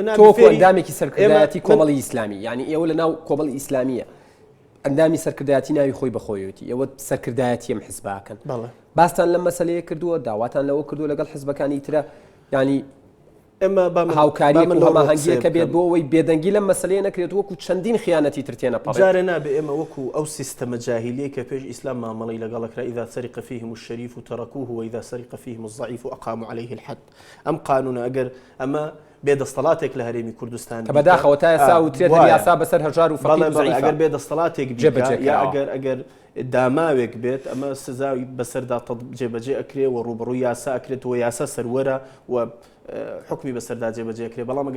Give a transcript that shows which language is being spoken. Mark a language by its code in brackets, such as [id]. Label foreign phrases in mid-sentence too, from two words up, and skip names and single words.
[ckb] تۆ ئەندامێکی سەرکردایەتی کۆمەڵی ئیسلامی ینی ئێوە لە ناو کۆمەڵی ئیسلامیە ئەندامی سەرکردایەتی ناوی خۆی بەخۆیەتی ئەوە سەرکردایەتی ئەم حیزباکەن باستان لەم مەسەلەیە کردووە داواتان لەوە کردووە لەگەڵ حیزبەکانی ترە ینی ئێمە هاوکاری هەماهەنگیەکە بێت بۆ ئەوەی بێدەنگی لەم مەسەلەیە نەکرێت وەکو چەندین خیانەتی ترتێنە پەڕێت جارێ نابێ ئێمە وەکو ئەو سیستەمە جاهیلیە کە پێش ئیسلام مامەڵی لەگەڵەکرا [ar] إذا سرق فيهم الشريف تركوه وإذا سرق فيهم الضعيف أقاموا عليه الحد [ckb] ئەم قانونە ئەگەر ئەمە بێدەستەڵاتێک لە هەرێمی کوردستان کە بەداخەوە تا ئێستا وترێت یاسا بەسەر هەژار و فەقیر و ئەگەر زەعیفە بێدەستەڵاتێک جێبەجێ یا کراوە. ئەگەر داماوێک بێت ئەمە سزاوی بەسەردا جێبەجێ ئەکرێ و ڕوبڕووی یاسا ئەکرێتەوە یاسا سەروەرە و حکمی بەسەردا جێبەجێکرێ بەڵام ئەگەر